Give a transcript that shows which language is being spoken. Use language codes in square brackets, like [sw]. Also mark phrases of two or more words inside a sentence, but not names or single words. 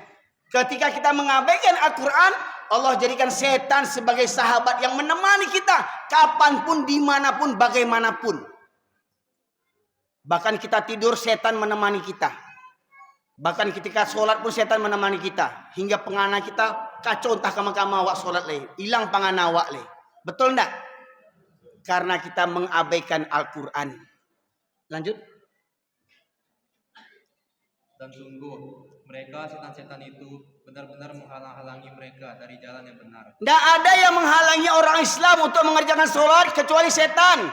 [id] Ketika kita mengabaikan Al-Quran, Allah jadikan setan sebagai sahabat yang menemani kita kapanpun, dimanapun, bagaimanapun. Bahkan kita tidur, setan menemani kita. Bahkan ketika sholat pun setan menemani kita. [min] Hingga pengana kita kacau entah kama-kama awak sholat leh. Hilang pengana awak leh. [id] Betul enggak? Karena kita mengabaikan Al-Quran. Lanjut. Dan sungguh mereka setan-setan itu benar-benar menghalang-halangi mereka dari jalan yang benar. Tidak ada yang menghalangi orang Islam untuk mengerjakan sholat kecuali setan.